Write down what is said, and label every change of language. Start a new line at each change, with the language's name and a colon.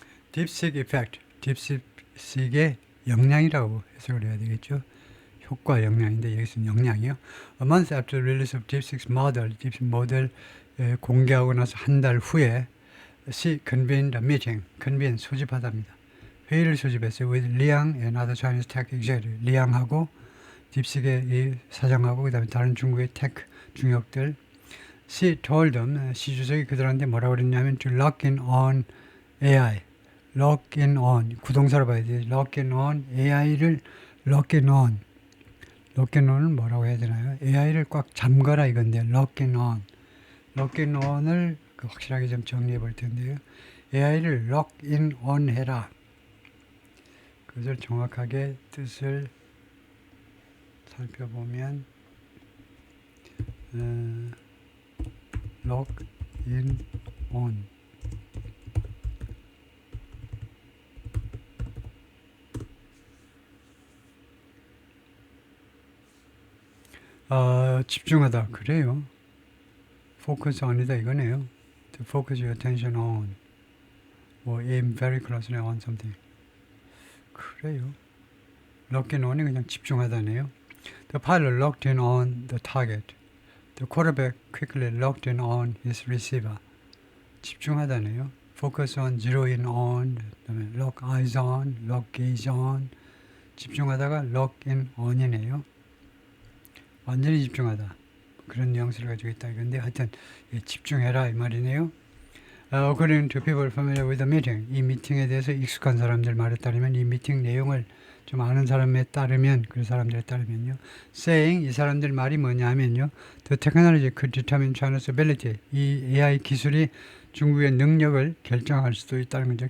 Korean: 딥식 이펙트, 딥식의 영향이라고 해석을 해야 되겠죠. 효과 영향인데 여기서는 영향이요.
English: A month after the release of DeepSeek's model,
Korean: 딥식 모델 공개하고 나서 한 달 후에
English: she convened a meeting, convene
Korean: 소집하답니다. 회의를 소집했어요.
English: with Liang and other Chinese tech executive.
Korean: 리앙하고 딥식의 이 사장하고 그다음에 다른 중국의 테크 중역들.
English: She told them,
Korean: 시 주석이 그들한테 뭐라고 그랬냐면
English: to lock in on AI.
Korean: lock in on 구동사로 봐야 돼. lock in on AI를 lock in on. lock in on을 뭐라고 해야 되나요? AI를 꽉 잠가라 이건데 lock in on. lock in on을 확실하게 좀 정리해 볼 텐데요. AI를 lock in on 해라. 그것을 정확하게 뜻을 살펴보면 lock in on 집중하다 그래요. focus on이다 이거네요.
English: to focus your attention on or aim very closely on something.
Korean: 그래요. lock in on이 그냥 집중하다네요.
English: The pilot locked in on the target. The quarterback quickly locked in on his receiver.
Korean: 집중하다네요.
English: focus on, zero in on,
Korean: 그다음에
English: lock eyes on, lock gaze on.
Korean: 집중하다가 lock in on이네요. 완전히 집중하다. 그런 뉘앙스를 가지고 있다 이건데 하여튼 집중해라 이 말이네요.
English: According to people familiar with the meeting,
Korean: 이 미팅에 대해서 익숙한 사람들 말에 따르면 이 미팅 내용을 좀 아는 사람에 따르면 그 사람들에 따르면요,
English: saying
Korean: 이 사람들 말이 뭐냐면요,
English: the technology could determine China's ability,
Korean: 이 AI 기술이 중국의 능력을 결정할 수도 있다는 거죠.